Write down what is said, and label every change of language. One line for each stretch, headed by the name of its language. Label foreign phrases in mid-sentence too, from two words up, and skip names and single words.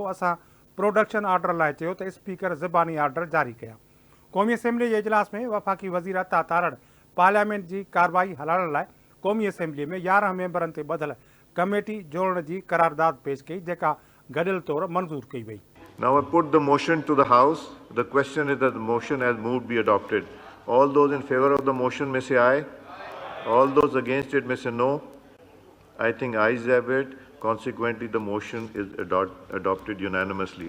Sindhi: असां
English: production order
Sindhi: लाइ चयो त स्पीकर ज़बानी ऑर्डर जारी कया। क़ौमी असेंबली जे इजलास में वफ़ाक़ी वज़ीर अता तारड़ पार्लियामेंट जी कार्रवाई हलाइण लाइ क़ौमी असेंबली में 11 मेंबरनि ते ॿधल कमेटी जोड़ण जी करारदाद पेश कई, जेका गॾियल तौर मंज़ूर कई वई।
English: Now I put the motion to the House. The question is that the motion as moved be adopted. All those in favor of the motion may say aye. All those against it may say no. I think ayes have it. Consequently, the motion is adopted unanimously.